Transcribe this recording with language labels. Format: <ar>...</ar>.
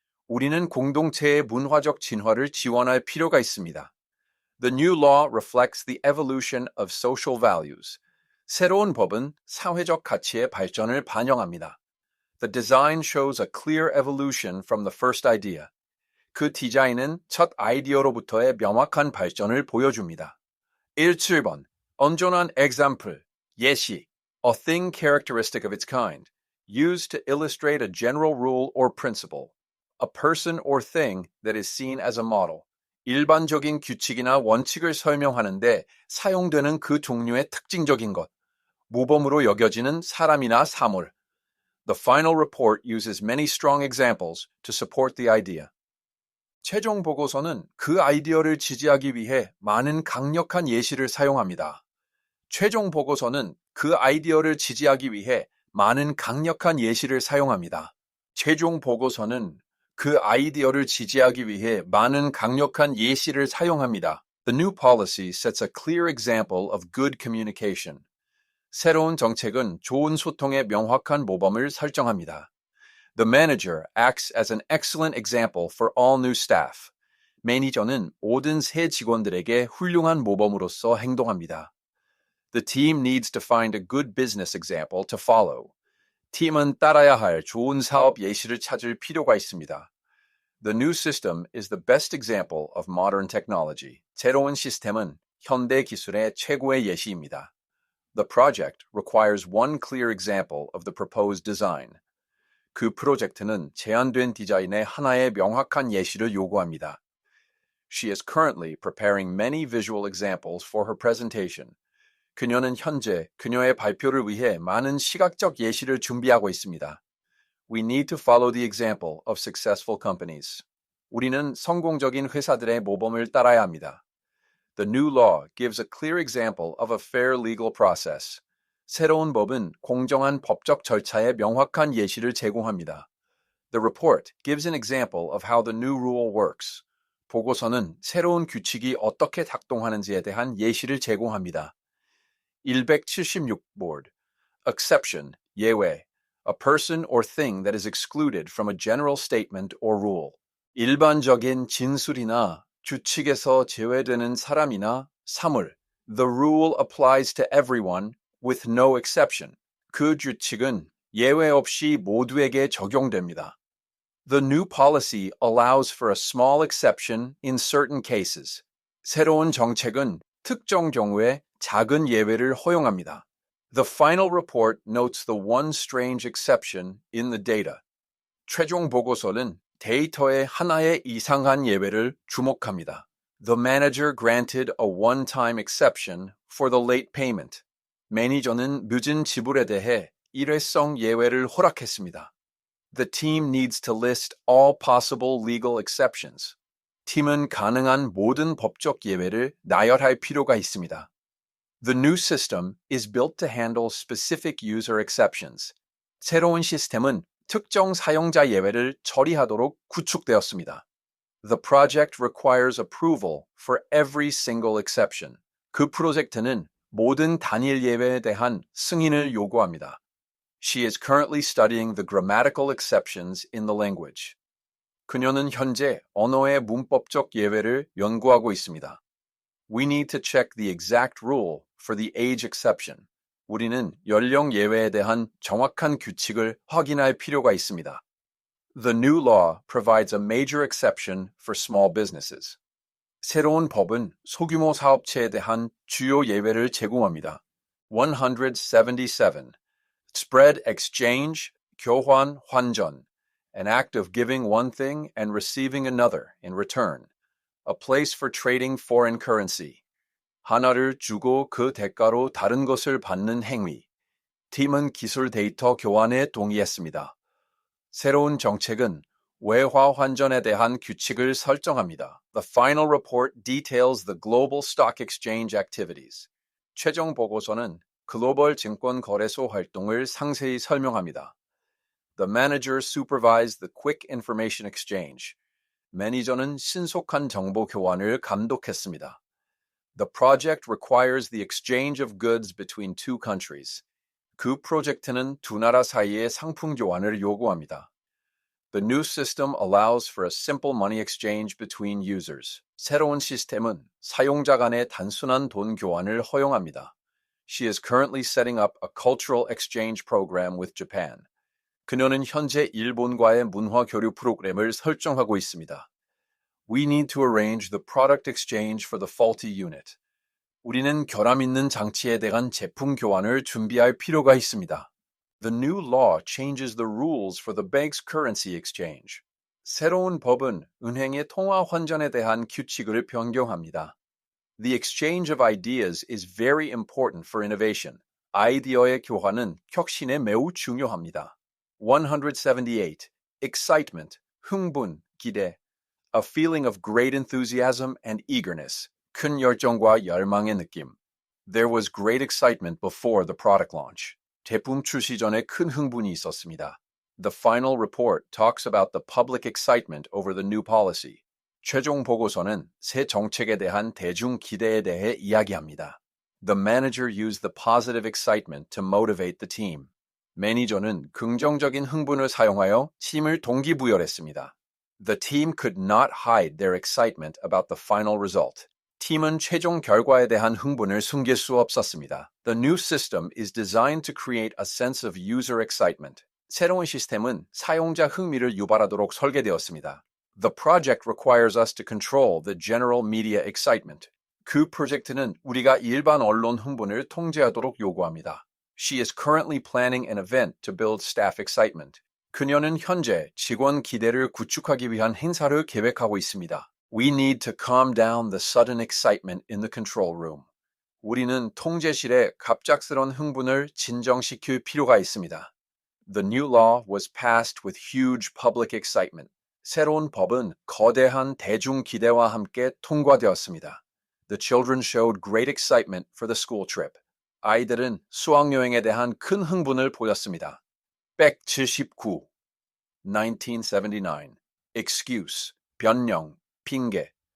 <ko>우리는 공동체의 문화적 진화를 지원할 필요가 있습니다.</ko> <en>The new law reflects the evolution of social values.</en> <ko>새로운 법은 사회적 가치의 발전을 반영합니다.</ko> <en>The design shows a clear evolution from the first idea.</en> <ko>그 디자인은 첫 아이디어로부터의 명확한 발전을 보여줍니다. 17번. 온전한 example, 예시.</ko> <en>A thing characteristic of its kind, used to illustrate a general rule or principle. A person or thing that is seen as a model.</en> <ko>일반적인 규칙이나 원칙을 설명하는데 사용되는 그 종류의 특징적인 것. 모범으로 여겨지는 사람이나 사물.</ko> <en>The final report uses many strong examples to support the idea.</en> <ko>최종 보고서는 그 아이디어를 지지하기 위해 많은 강력한 예시를 사용합니다. 최종 보고서는 그 아이디어를 지지하기 위해 많은 강력한 예시를 사용합니다. 최종 보고서는 그 아이디어를 지지하기 위해 많은 강력한 예시를 사용합니다.</ko> <en>The new policy sets a clear example of good communication.</en> <ko>새로운 정책은 좋은 소통의 명확한 모범을 설정합니다.</ko> <en>The manager acts as an excellent example for all new staff.</en> <ko>매니저는 모든 새 직원들에게 훌륭한 모범으로서 행동합니다.</ko> <en>The team needs to find a good business example to follow.</en> <ko>팀은 따라야 할 좋은 사업 예시를 찾을 필요가 있습니다.</ko> <en>The new system is the best example of modern technology.</en> <ko>새로운 시스템은 현대 기술의 최고의 예시입니다.</ko> <en>The project requires one clear example of the proposed design.</en> <ko>그 프로젝트는 제안된 디자인의 하나의 명확한 예시를 요구합니다.</ko> <en>She is currently preparing many visual examples for her presentation.</en> <ko>그녀는 현재 그녀의 발표를 위해 많은 시각적 예시를 준비하고 있습니다.</ko> <en>We need to follow the example of successful companies.</en> <ko>우리는 성공적인 회사들의 모범을 따라야 합니다.</ko> <en>The new law gives a clear example of a fair legal process.</en> <ko>새로운 법은 공정한 법적 절차의 명확한 예시를 제공합니다.</ko> <en>The report gives an example of how the new rule works.</en> <ko>보고서는 새로운 규칙이 어떻게 작동하는지에 대한 예시를 제공합니다.</ko> <en>176board. Exception, 예외. A person or thing that is excluded from a general statement or rule.</en> <ko>일반적인 진술이나 규칙에서 제외되는 사람이나 사물.</ko> <en>The rule applies to everyone with no exception.</en> <ko>그 규칙은 예외 없이 모두에게 적용됩니다.</ko> <en>The new policy allows for a small exception in certain cases.</en> <ko>새로운 정책은 특정 경우에 작은 예외를 허용합니다.</ko> <en>The final report notes the one strange exception in the data.</en> <ko>최종 보고서는 데이터의 하나의 이상한 예외를 주목합니다.</ko> <en>The manager granted a one-time exception for the late payment.</en> <ko>매니저는 늦은 지불에 대해 일회성 예외를 허락했습니다.</ko> <en>The team needs to list all possible legal exceptions.</en> <ko>팀은 가능한 모든 법적 예외를 나열할 필요가 있습니다.</ko> <en>The new system is built to handle specific user exceptions.</en> <ko>새로운 시스템은 특정 사용자 예외를 처리하도록 구축되었습니다.</ko> <en>The project requires approval for every single exception.</en> <ko>그 프로젝트는 모든 단일 예외에 대한 승인을 요구합니다.</ko> <en>She is currently studying the grammatical exceptions in the language.</en> <ko>그녀는 현재 언어의 문법적 예외를 연구하고 있습니다.</ko> <en>We need to check the exact rule for the age exception.</en> <ko>우리는 연령 예외에 대한 정확한 규칙을 확인할 필요가 있습니다.</ko> <en>The new law provides a major exception for small businesses.</en> <ko>새로운 법은 소규모 사업체에 대한 주요 예외를 제공합니다.</ko> <en>177. Spread exchange, 교환, 환전. An act of giving one thing and receiving another in return. A place for trading foreign currency.</en> <ko>하나를 주고 그 대가로 다른 것을 받는 행위. 팀은 기술 데이터 교환에 동의했습니다. 새로운 정책은 외화 환전에 대한 규칙을 설정합니다.</ko> <en>The final report details the global stock exchange activities.</en> <ko>최종 보고서는 글로벌 증권 거래소 활동을 상세히 설명합니다.</ko> <en>The manager supervised the quick information exchange.</en> <ko>매니저는 신속한 정보 교환을 감독했습니다.</ko> <en>The project requires the exchange of goods between two countries.</en> <ko>그 프로젝트는 두 나라 사이의 상품 교환을 요구합니다.</ko> <en>The new system allows for a simple money exchange between users.</en> <ko>새로운 시스템은 사용자 간의 단순한 돈 교환을 허용합니다.</ko> <en>She is currently setting up a cultural exchange program with Japan.</en> <ko>그녀는 현재 일본과의 문화 교류 프로그램을 설정하고 있습니다.</ko> <en>We need to arrange the product exchange for the faulty unit.</en> <ko>우리는 결함 있는 장치에 대한 제품 교환을 준비할 필요가 있습니다.</ko> <en>The new law changes the rules for the bank's currency exchange.</en> <ko>새로운 법은 은행의 통화 환전에 대한 규칙을 변경합니다.</ko> <en>The exchange of ideas is very important for innovation.</en> <ko>아이디어의 교환은 혁신에 매우 중요합니다. 178. Excitement, 흥분, 기대.</ko> <en>A feeling of great enthusiasm and eagerness.</en> <ko>큰 열정과 열망의 느낌.</ko> <en>There was great excitement before the product launch.</en> <ko>제품 출시 전에 큰 흥분이 있었습니다.</ko> <en>The final report talks about the public excitement over the new policy.</en> <ko>최종 보고서는 새 정책에 대한 대중 기대에 대해 이야기합니다.</ko> <en>The manager used the positive excitement to motivate the team.</en> <ko>매니저는 긍정적인 흥분을 사용하여 팀을 동기부여했습니다.</ko> <en>The team could not hide their excitement about the final result.</en> <ko>팀은 최종 결과에 대한 흥분을 숨길 수 없었습니다.</ko> <en>The new system is designed to create a sense of user excitement.</en> <ko>새로운 시스템은 사용자 흥미를 유발하도록 설계되었습니다.</ko> <en>The project requires us to control the general media excitement.</en> <ko>그 프로젝트는 우리가 일반 언론 흥분을 통제하도록 요구합니다.</ko> <en>She is currently planning an event to build staff excitement.</en> <ko>그녀는 현재 직원 기대를 구축하기 위한 행사를 계획하고 있습니다.</ko> <en>We need to calm down the sudden excitement in the control room.</en> <ko>우리는 통제실의 갑작스런 흥분을 진정시킬 필요가 있습니다.</ko> <en>The new law was passed with huge public excitement.</en> <ko>새로운 법은 거대한 대중 기대와 함께 통과되었습니다.</ko> <en>The children showed great excitement for the school trip.</en> <ko>아이들은 수학여행에 대한 큰 흥분을 보였습니다. 179. 1979. Excuse, 변명, 핑계.</ko>